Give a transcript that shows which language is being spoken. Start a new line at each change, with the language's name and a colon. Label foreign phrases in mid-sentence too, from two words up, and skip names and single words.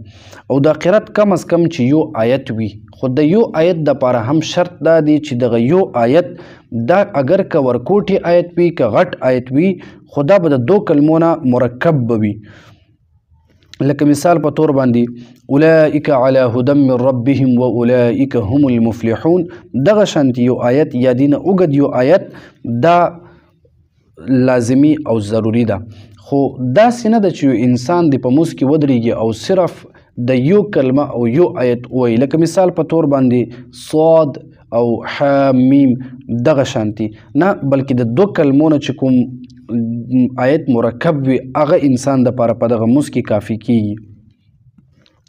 Pashto: او دا قرات کم از کم چې یو آیت وي، خو د یو آیت دپاره هم شرط دا دی چې دغه یو آیت دا اگر که ورکوټي آیت وي که غټ آیت وي، خو دا به د 2 کلمو نه مرکب به وي. لکه مثال په طور باندې
Arabic: اولئک علی هدی من ربهم و اولئک هم المفلحون،
Pashto: دغه شانتي یو آیت یا دینه اوږد یو آیت دا لازمی او ضروری ده. خو داسې نه ده چې یو انسان د په مونځ کې ودرېږي او صرف د یو کلمه او یو آیت ووایي، لکه مثال په طور باندې صاد او حامیم دغه شانتي نه، بلکې د 2 کلمو نه چې کوم آیت مرکب وي هغه انسان دپاره په دغه مونځ کې کافي کیږي.